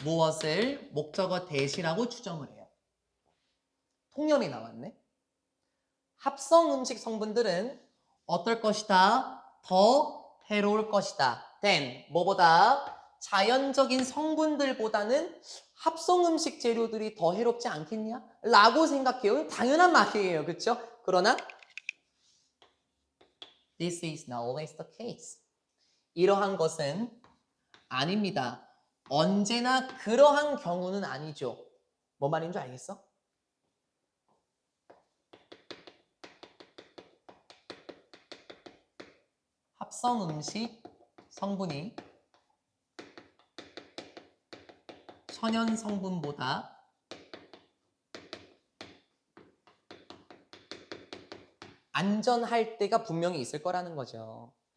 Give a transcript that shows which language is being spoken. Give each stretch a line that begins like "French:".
Korean: 무엇을 목적어 대시라고 추정을 해요. 통념이 나왔네. 합성 음식 성분들은 어떨 것이다? 더 해로울 것이다. 뭐보다? 자연적인 성분들보다는 합성 음식 재료들이 더 해롭지 않겠냐? 라고 생각해요. 당연한 말이에요. 그렇죠? 그러나
English: this is not always the case.
Korean: 이러한 것은 아닙니다. 언제나 그러한 경우는 아니죠. 뭔 말인 줄 알겠어? 합성 음식 성분이 천연 성분보다 안전할 때가 분명히 있을 거라는 거죠.